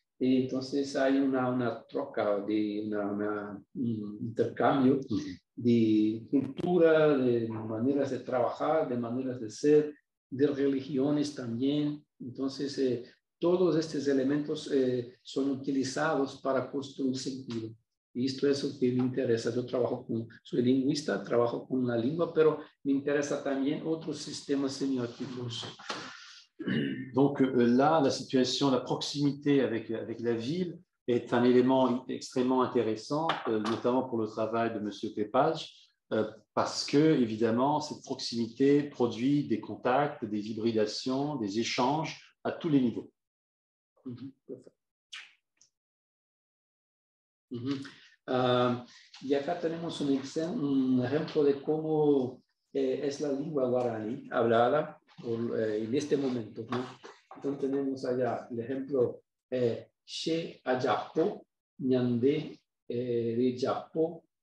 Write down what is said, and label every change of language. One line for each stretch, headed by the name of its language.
Spanish: Y entonces hay una troca, un intercambio de cultura, de maneras de trabajar, de maneras de ser, de religiones también. Entonces, todos estos elementos son utilizados para construir sentido. Y esto es lo que me interesa. Yo soy lingüista, trabajo con la lengua, pero me interesa también otros sistemas semióticos.
French: Donc là, la situation, la proximité avec la ville est un élément extrêmement intéressant, notamment pour le travail de M. Crépage, parce que, évidemment, cette proximité produit des contacts, des hybridations, des échanges à tous les niveaux.
Spanish: Y acá tenemos un ejemplo de cómo es la lengua guaraní hablada en este momento, ¿no? Entonces tenemos allá el ejemplo
Guarani: She Ayapo, Ñande Riyapo,